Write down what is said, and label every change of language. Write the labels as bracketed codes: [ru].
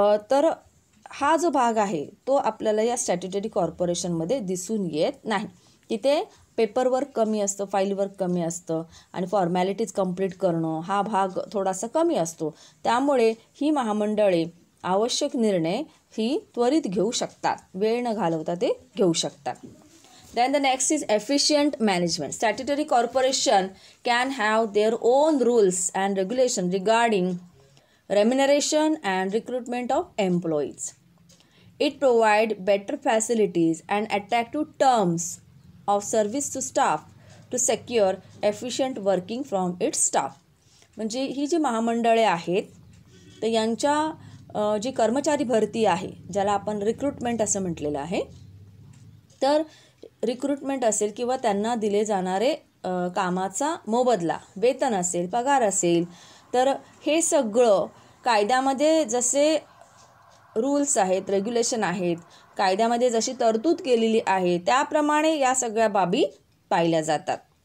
[mr] तर हा जो भाग आहे तो आपल्याला या स्टॅट्युटरी कॉर्पोरेशनमध्ये दिसून येत नाही. तिथे पेपरवर्क कमी असतं, फाईल वर्क कमी असतं आणि फॉर्मॅलिटीज कंप्लीट करणं हा भाग थोडासा कमी असतो. त्यामुळे ही महामंडळे आवश्यक निर्णय ही त्वरित घेऊ शकतात, वेळ न घालवता ते घेऊ शकतात. [en] Then the next is efficient management. Statutory corporation can have their own rules and regulation regarding remuneration and recruitment of employees. It provides better facilities and attractive terms of service to staff to secure efficient working from its staff. [mr] म्हणजे ही जी महामंडळे आहेत तर यांच्या जी कर्मचारी भरती आहे ज्याला आपण recruitment असं म्हटलेलं आहे, तर रिक्रुटमेंट असेल किंवा त्यांना दिले जाणारे कामाचा मोबदला, वेतन असेल, पगार असेल, तर हे सगळं कायद्यामध्ये जसे रूल्स आहेत, रेग्युलेशन आहेत, कायद्यामध्ये जशी तरतूद केलेली आहे त्याप्रमाणे या सगळ्या बाबी पाहिल्या जातात.